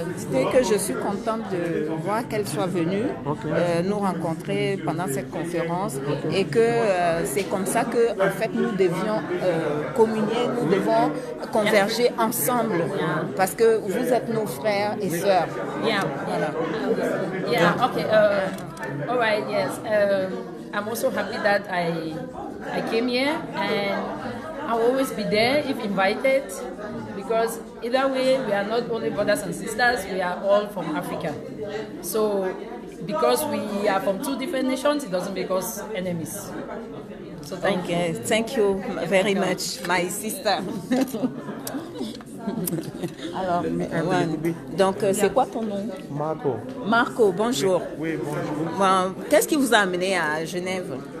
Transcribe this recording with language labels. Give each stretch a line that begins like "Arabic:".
French: Dites que je suis contente de voir qu'elle soit venue nous rencontrer pendant cette conférence et que c'est comme ça que en fait nous devions communier, nous devons converger ensemble parce que vous êtes nos frères et sœurs.
English: Yeah.
French: Voilà.
English: Yeah. Okay. All right. Yes. I'm also happy that I came here, and I'll always be there if invited, because either way we are not only brothers and sisters, we are all from Africa. So because we are from two different nations, it doesn't make us enemies. So thank you. Thank you very much, my sister.
French: Alors, donc c'est quoi ton nom? Marco. Marco, bonjour. Oui, bonjour. Bon, qu'est-ce qui vous a amené à Genève